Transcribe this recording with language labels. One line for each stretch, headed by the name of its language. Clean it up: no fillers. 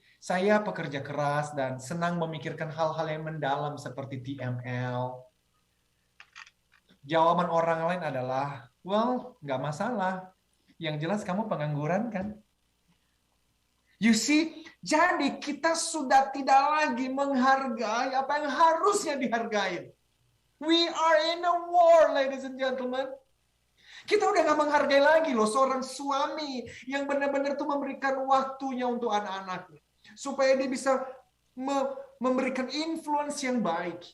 Indonesian: Saya pekerja keras dan senang memikirkan hal-hal yang mendalam seperti TML. Jawaban orang lain adalah, well, nggak masalah. Yang jelas kamu pengangguran kan?
English: You see,
Indonesian: jadi kita sudah tidak lagi menghargai apa yang harusnya dihargai.
English: We are in a war, ladies and gentlemen.
Indonesian: Kita udah nggak menghargai lagi loh seorang suami yang benar-benar tuh memberikan waktunya untuk anak-anaknya. Supaya dia bisa memberikan influence yang baik.